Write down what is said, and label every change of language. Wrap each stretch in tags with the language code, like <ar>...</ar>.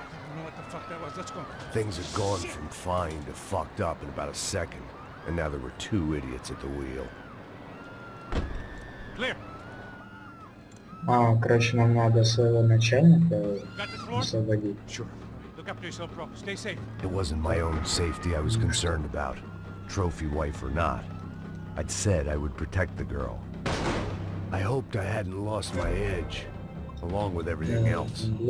<en>I don't know what the fuck that was. Let's go. Things had gone from fine to fucked up in about a second, and now there were two idiots at the wheel. Clear.</en> <ru>Короче, нам надо своего начальника</ru> <en>Got this floor?</en> <ru>освободить.</ru> <en>Sure. Look after yourself, bro. Stay safe. It wasn't my own safety I was concerned about, trophy wife or not. I'd said I would protect the girl. I hoped I hadn't lost my edge, along with everything else.</en>